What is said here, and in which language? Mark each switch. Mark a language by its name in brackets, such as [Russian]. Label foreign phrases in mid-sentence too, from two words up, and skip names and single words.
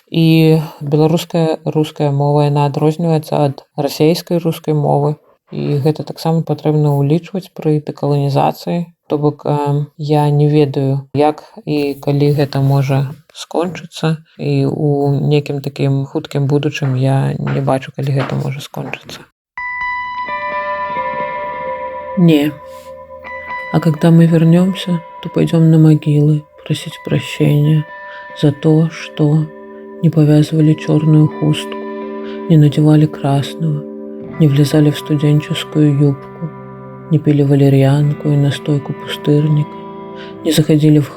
[Belarusian] І беларуская руская мова, яна адрозніваецца ад расейскай рускай мовы. І гэта таксама патрэбна ўлічваць пры дэкаланізацыі. То бок я не ведаю, як і калі гэта можа скончыцца, і у нейкім такім хуткім будучым я не бачу, калі гэта можа скончыцца. Не. [Russian] А когда мы вернемся, то пойдем на могилы просить прощения за то, что не повязывали черную хустку, не надевали красного, не влезали в студенческую юбку, не пили валерьянку и настойку пустырника, не заходили в